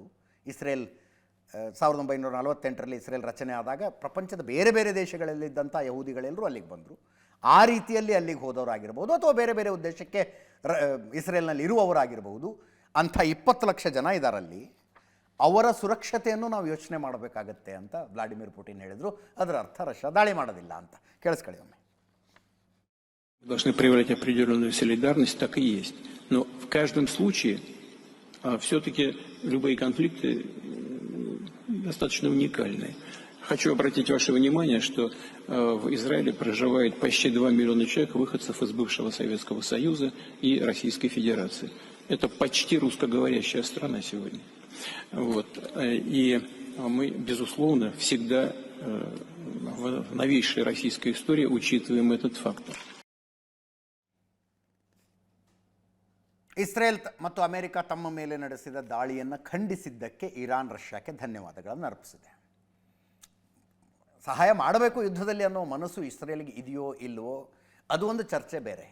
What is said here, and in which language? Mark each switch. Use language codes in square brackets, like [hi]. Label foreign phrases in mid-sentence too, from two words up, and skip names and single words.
[kn] ಇಸ್ರೇಲ್ 1948ರಲ್ಲಿ ಇಸ್ರೇಲ್ ರಚನೆ ಆದಾಗ ಪ್ರಪಂಚದ ಬೇರೆ ಬೇರೆ ದೇಶಗಳಲ್ಲಿದ್ದಂಥ ಯಹೂದಿಗಳೆಲ್ಲರೂ ಅಲ್ಲಿಗೆ ಬಂದರು. ಆ ರೀತಿಯಲ್ಲಿ ಅಲ್ಲಿಗೆ ಹೋದವರಾಗಿರ್ಬೋದು, ಅಥವಾ ಬೇರೆ ಬೇರೆ ಉದ್ದೇಶಕ್ಕೆ ಇಸ್ರೇಲ್ನಲ್ಲಿ ಇರುವವರಾಗಿರ್ಬೋದು. ಅಂಥ 20 ಲಕ್ಷ ಜನ ಇದ್ದಾರಲ್ಲಿ, ಅವರ ಸುರಕ್ಷತೆಯನ್ನು ನಾವು ಯೋಚನೆ ಮಾಡಬೇಕಾಗತ್ತೆ ಅಂತ ವ್ಲಾಡಿಮಿರ್ ಪುಟಿನ್ ಹೇಳಿದರು. ಅದರ ಅರ್ಥ ರಷ್ಯಾ ದಾಳಿ ಮಾಡೋದಿಲ್ಲ ಅಂತ. ಕೇಳಿಸ್ಕೊಳ್ಳಿ ಒಮ್ಮೆ. [ru] Мы должны проявлять определенную солидарность, так и есть. Но в каждом случае все-таки любые конфликты достаточно уникальные. Хочу обратить ваше внимание, что в Израиле проживает почти 2 миллиона человек, выходцев из бывшего Советского Союза и Российской Федерации. Это почти русскоговорящая страна сегодня. Вот. И мы, безусловно, всегда в новейшей российской истории учитываем этот фактор. [kn] ಇಸ್ರೇಲ್ ಮತ್ತು ಅಮೆರಿಕ ತಮ್ಮ ಮೇಲೆ ನಡೆಸಿದ ದಾಳಿಯನ್ನು ಖಂಡಿಸಿದ್ದಕ್ಕೆ ಇರಾನ್ ರಷ್ಯಾಕ್ಕೆ ಧನ್ಯವಾದಗಳನ್ನು ಅರ್ಪಿಸಿದೆ. ಸಹಾಯ ಮಾಡಬೇಕು ಯುದ್ಧದಲ್ಲಿ ಅನ್ನೋ ಮನಸ್ಸು ಇಸ್ರೇಲ್ಗೆ ಇದೆಯೋ ಇಲ್ವೋ ಅದು ಒಂದು ಚರ್ಚೆ ಬೇರೆ.